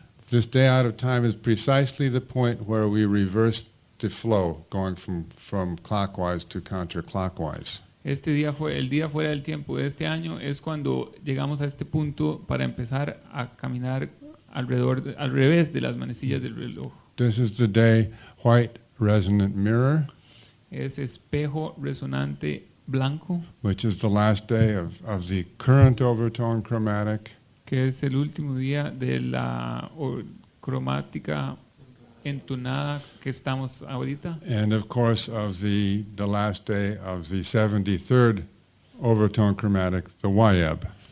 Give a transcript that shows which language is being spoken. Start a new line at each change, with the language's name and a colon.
English: This day out of time is precisely the point where we reverse the flow, going from clockwise to counterclockwise.
Spanish: El día fuera del tiempo de este año es cuando llegamos a este punto para empezar a caminar al revés de las manecillas del reloj.
English: This is the day white resonant mirror,
Spanish: Es espejo resonante blanco,
English: which is the last day of the current overtone chromatic,
Spanish: que es el último día de la cromática entonada que estamos ahorita,
English: and of course of the last day of the 73rd overtone chromatic, the YEB.